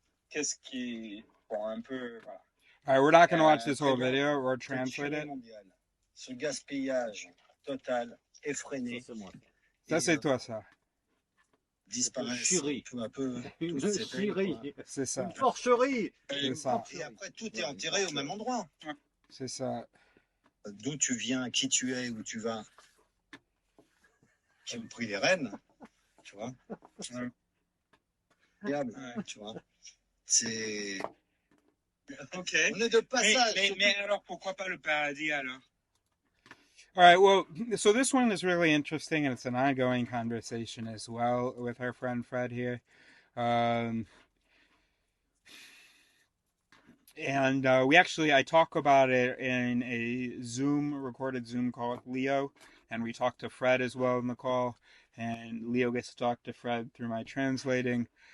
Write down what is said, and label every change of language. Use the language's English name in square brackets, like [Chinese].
[French] Qu'est-ce qui, bon, un peu, voilà. [English] All right, we're not going to watch this whole video or translate it. [French] Ce gaspillage total. Effréné. Ça, c'est toi, ça. Disparaissent peu à peu. Une chierie. C'est ça. Une porcherie. C'est ça. Et après, tout est enterré au même endroit. C'est ça. D'où tu viens, qui tu es, où tu vas. Qui ont pris les rênes, tu vois. Diable, tu vois. C'est. Ok. On est de passage. Mais alors, pourquoi pas le paradis, alors? [English] All right, well, so this one is really interesting, and it's an ongoing conversation as well with our friend Fred here. And I talk about it in a recorded Zoom call with Leo, and we talk to Fred as well in the call, and Leo gets to talk to Fred through my translating.